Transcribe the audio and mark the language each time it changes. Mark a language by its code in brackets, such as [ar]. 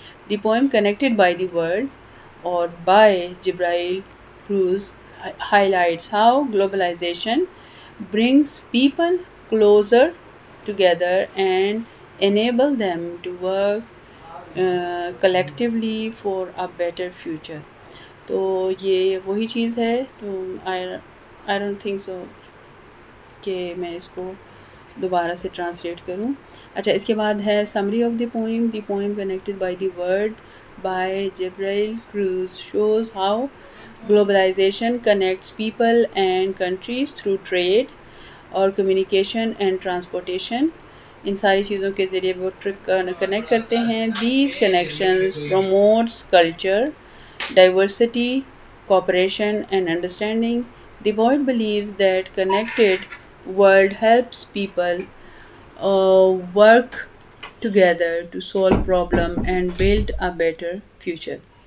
[en] The poem connected by the word or by Jibril Cruz highlights how globalization brings people closer together and enable them to work collectively for a better future. [ur] تو یہ وہی چیز ہے, تو [en] I don't think so [ur] کہ میں اس کو دوبارہ سے ٹرانسلیٹ کروں. اچھا, اس کے بعد ہے [en] Summary of the poem. The poem connected by the word by Gabriel Cruz shows how globalization connects people and countries through trade اور communication and transportation. [ur] ان ساری چیزوں کے ذریعے وہ کنیکٹ کرتے ہیں. [en] These connections promotes culture, diversity, cooperation and understanding. The poet believes that connected world helps people work together to solve problem and build a better future.